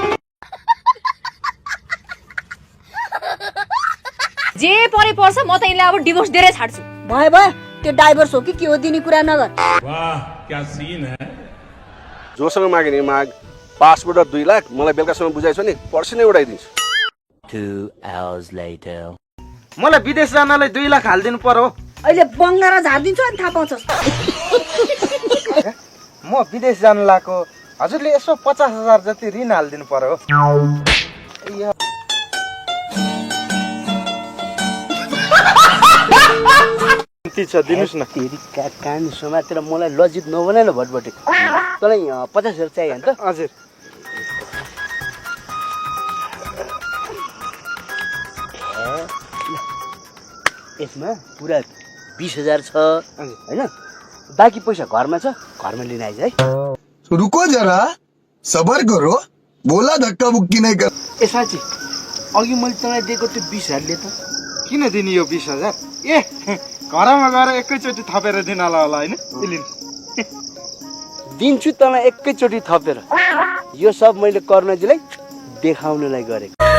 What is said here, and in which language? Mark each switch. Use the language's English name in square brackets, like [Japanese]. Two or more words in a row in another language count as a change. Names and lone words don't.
[Nepali] जे परे पर्छ म त यसलाई अब डिभोर्स दिएरै छाड्छु। भयो भयो, त्यो डाइभोर्स हो कि के हो दिने कुरा नगर। [Hindi] वाह क्या सीन है। [Nepali] जोसँग मागे नि माग, पासपोर्ट 2 लाख, मलाई बेलुकासम्म बुझाइछ नि पर्सि नै उडाइदिन्छु। [English] 2 hours later. [Nepali] मलाई विदेश जानलाई 2 लाख हालिदिनु पर्यो। अहिले बङ्गारा झारिदिन्छु अनि थाहा पाउँछस्। म विदेश जान लाएको, हजुरले यसो 50,000 जति ऋण हालिदिनु पर्यो। छ दिनुस् न। तेरी कान समातेर मलाई लजित नबनाएन भटभटे। तँलाई 50,000 चाहियो नि त? हजुर। यसमा पुरा 20,000 छ हैन? बाँकी पैसा घरमा छ, घरमा लिन आइज है। [Hindi] रुको जरा, सबर करो, बोला धक्का बुक्की नहीं कर। [Nepali] ए साँच्ची अघि मैले तँलाई दिएको त्यो 20,000 ले त किन दिने यो 20,000? ए घरमा गएर एकैचोटि थपेर दिनला होला हैन? दिन्छु तँलाई एकैचोटि थपेर। यो सब मैले कर्णजीलाई देखाउनलाई गरेको।